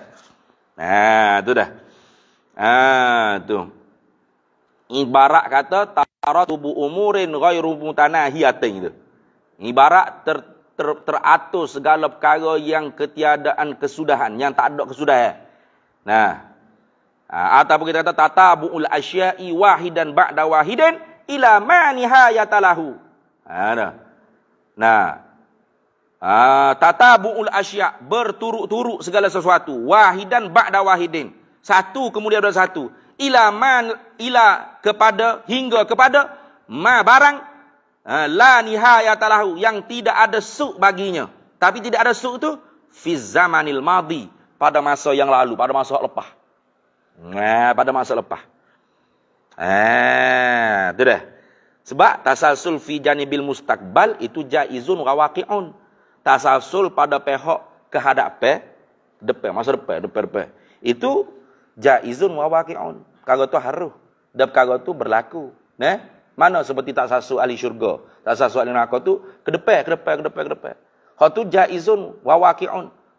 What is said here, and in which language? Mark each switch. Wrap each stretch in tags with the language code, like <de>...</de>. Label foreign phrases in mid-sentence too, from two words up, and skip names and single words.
<ms>Tu dah. Tu. Ibarat kata</ms> <ar>ترتب أمور غير متناهية tu.</ar> <ms>Ibarat teratur segala perkara yang ketiadaan kesudahan, yang tak ada kesudahan. Ataupun kita kata</ms> <ar>تتابع الأشياء واحدا بعد واحد إلى ما نهاية له. تتابع الأشياء',</ar> <ms>berturut-turut segala sesuatu,</ms> <ar>واحدا بعد واحد,</ar> <ms>satu kemudian ada satu, ila kepada, hingga kepada ma barang</ms> <ar>لا نهاية له,</ar> <ms>yang tidak ada suk baginya. Tapi tidak ada suk tu</ms> <ar>في الزمان الماضي,</ar> <ms>pada masa yang lalu, pada masa lepas. Pada masa lepas. Tu dah.</ms> <ar>Sebab تسلسل في جانب المستقبل itu جائز وواقع.</ar> <ms>Tasalsul pada pihak kehadapan, depan, masa depan. Itu</ms> <ar>جائز وواقع.</ar> <ms>Perkara tu harus. Dan perkara tu berlaku. Mana seperti tasalsul ahli syurga, tasalsul ahli neraka tu ke depan. Hak tu</ms> <ar>جائز وواقع.</ar>